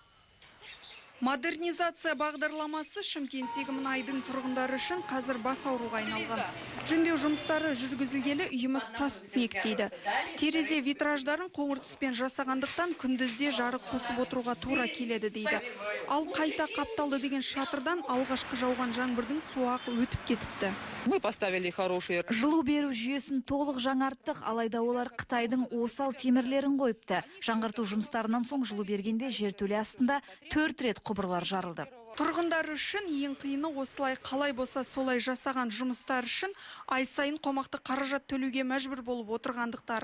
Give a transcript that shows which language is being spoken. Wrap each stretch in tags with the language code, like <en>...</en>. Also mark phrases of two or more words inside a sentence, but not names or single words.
<kk>Модернизация бағдарламасы Шымкенттегі мұнайдың тұрғындары үшін қазір бас ауруға айналған. Жөндеу жұмыстары жүргізілгелі үйіміз тас түнек дейді. Терезе витраждарын қоңыр түспен жасағандықтан күндізде жарық қосып отыруға тура келеді дейді. Ал қайта қапталды деген шатырдан алғашқы жауған жаңбырдың суы өтіп кетіпті.</kk> <ru>Мы поставили хорошие.</ru> <kk>Жылу беру жүйесін толық жаңарттық, алайда олар Қытайдың осал темірлерін қойыпты. Жаңғырту жұмыстарынан соң жылу бергенде жертөле астында 4 рет құбырлар жарылды. Тұрғындар үшін ең қиыны осылай қалай болса солай жасаған жұмыстар үшін ай сайын қомақты қаражат төлеуге мәжбүр болып отырғандықтары.</kk>